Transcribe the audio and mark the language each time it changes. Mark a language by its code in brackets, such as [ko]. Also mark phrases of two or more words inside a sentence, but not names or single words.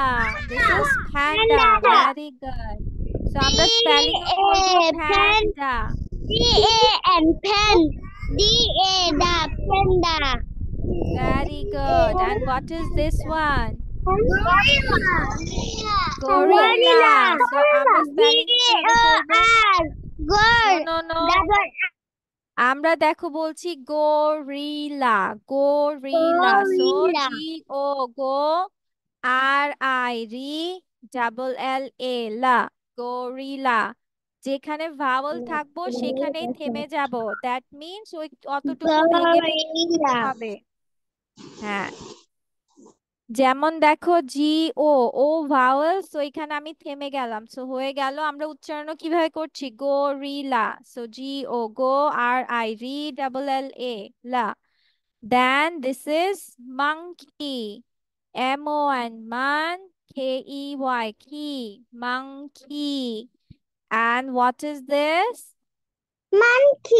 [en] This is panda. Very good. So আমরা spelling panda. D-A-N, pen. D-A-da, panda. Very good. And what is this one? Gorilla. Gorilla. So আমরা spelling No. [bn] আমরা দেখো বলছি gorilla. [en] So G-O-R-I-R-I-L-A. La. Gorilla. [bn] যেখানে ভাওয়াল থাকবো সেখানেই থেমে যাব, [en] that means [bn] ওই অতটুকু ভেঙে হবে। হ্যাঁ যেমন দেখো G-O ভাওয়াল, সো এখানে আমি থেমে গেলাম, সো হয়ে গেল। আমরা উচ্চারণ কিভাবে করছি? গোরিলা। সো G-O R-I-R-I-L-A. লা। [en] Then this is monkey. M-O-N man. K-E-Y key. Monkey. And what is this? Monkey.